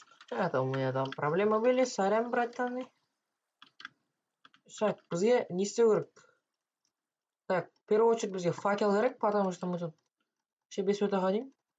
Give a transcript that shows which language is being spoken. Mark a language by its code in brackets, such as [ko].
[ru] Это у меня там проблемы были, сорян, братаны. [kk] Так, бізге не істеу керек? [ru] Так, в первую очередь [kk] бізге факел керек, [ru] потому что мы тут вообще без сюда ходим.